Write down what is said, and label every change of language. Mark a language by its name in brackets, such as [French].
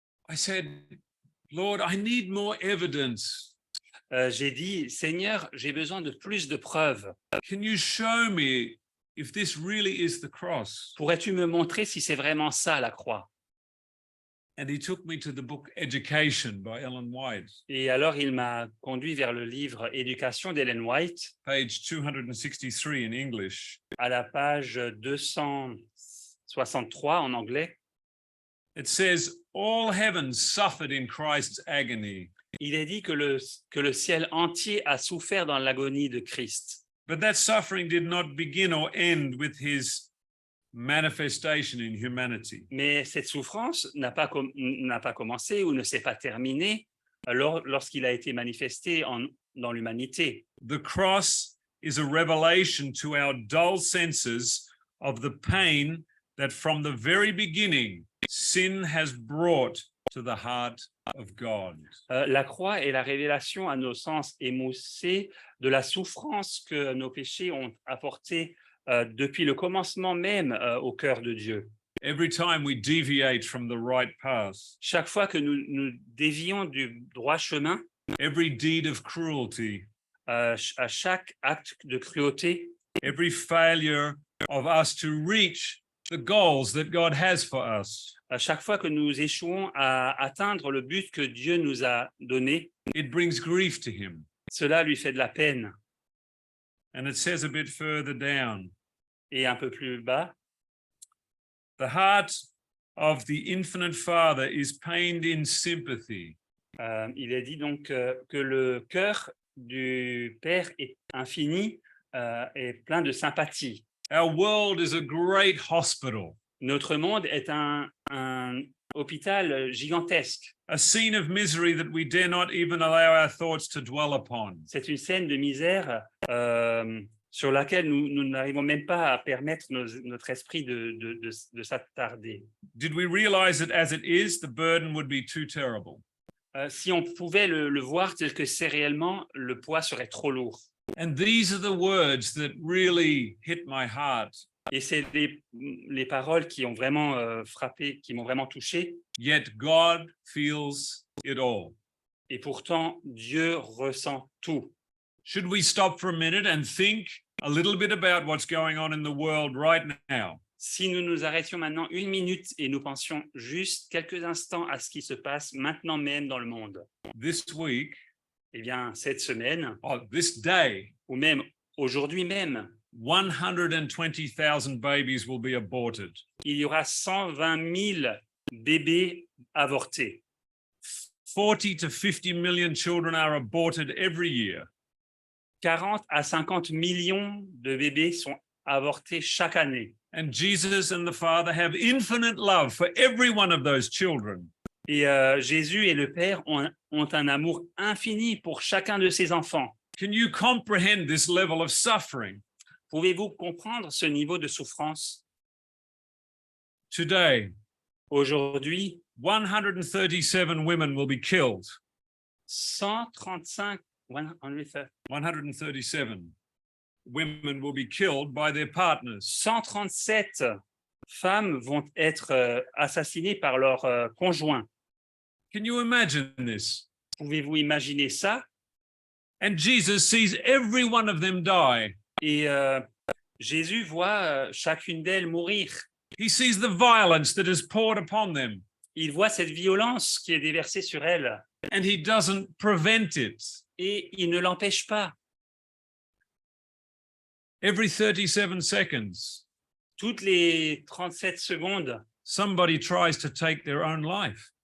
[English] I said, Lord, I need more evidence. [French] j'ai dit, Seigneur, j'ai besoin de plus de preuves. [English] Can you show me if this really is the cross? [French] Pourrais-tu me montrer si c'est vraiment ça la croix? [English] And he took me to the book Education by Ellen White, [French] Et alors il m'a conduit vers le livre Éducation d'Ellen White, [English] page 263 in English. [French] à la page 263 en anglais. [English] It says, all heaven suffered in Christ's agony, [French] Il est dit que le ciel entier a souffert dans l'agonie de Christ. [English] but that suffering did not begin or end with his manifestation in humanity. [French] Mais cette souffrance n'a pas commencé ou ne s'est pas terminée lorsqu'il a été manifesté dans l'humanité. [English] The cross is a revelation to our dull senses of the pain that from the very beginning sin has brought to the heart of God. [French] La croix est la révélation à nos sens émoussés de la souffrance que nos péchés ont apportée depuis le commencement même au cœur de Dieu. [English] Every time we deviate from the right path, [French] Chaque fois que nous dévions du droit chemin, [English] every deed of cruelty, [French] à chaque acte de cruauté, [English] every failure of us to reach the goals that God has for us, [French] à chaque fois que nous échouons à atteindre le but que Dieu nous a donné, [English] it brings grief to him. [French] cela lui fait de la peine. [English] And it says a bit further down, [French] Et un peu plus bas, [English] the heart of the infinite Father is pained in sympathy. [French] il est dit donc que le cœur du Père est infini et plein de sympathie. [English] Our world is a great hospital, [French] Notre monde est un hôpital gigantesque. [English] a scene of misery that we dare not even allow our thoughts to dwell upon. [French] C'est une scène de misère sur laquelle nous n'arrivons même pas à permettre notre esprit de s'attarder. [English] Did we realize that as it is, the burden would be too terrible? [French] Si on pouvait le voir tel que c'est réellement, le poids serait trop lourd. [English] And these are the words that really hit my heart. [French] Et c'est les paroles qui ont vraiment frappé, qui m'ont vraiment touché. [English] Yet God feels it all. [French] Et pourtant, Dieu ressent tout. [English] Should we stop for a minute and think a little bit about what's going on in the world right now? [French] Si nous nous arrêtions maintenant 1 minute et nous pensions juste quelques instants à ce qui se passe maintenant même dans le monde. [English] This week, [French] Eh bien, cette semaine, [English] or this day, [French] ou même aujourd'hui même, [English] 120,000 babies will be aborted. [French] il y aura 120 000 bébés avortés. [English] 40 to 50 million children are aborted every year. [French] 40 à 50 millions de bébés sont avortés chaque année. [English] And Jesus and the Father have infinite love for every one of those children. [French] Et Jésus et le Père ont un amour infini pour chacun de ses enfants. [English] Can you comprehend this level of suffering? [French] Pouvez-vous comprendre ce niveau de souffrance? [English] Today, [French] Aujourd'hui, [English] 137 women will be killed. [French] 137 [English] 137 women will be killed by their partners. [French] 137 femmes vont être assassinées par leur conjoint. [English] Can you imagine this? [French] Pouvez-vous imaginer ça? [English] And Jesus sees every one of them die. [French] Et Jésus voit chacune d'elles mourir. [English] He sees the violence that is poured upon them, [French] Il voit cette violence qui est déversée sur elles [English] and he doesn't prevent it. [French] et il ne l'empêche pas. [English] Every 37 seconds, [French] Toutes les 37 secondes, [English] somebody tries to take their own life.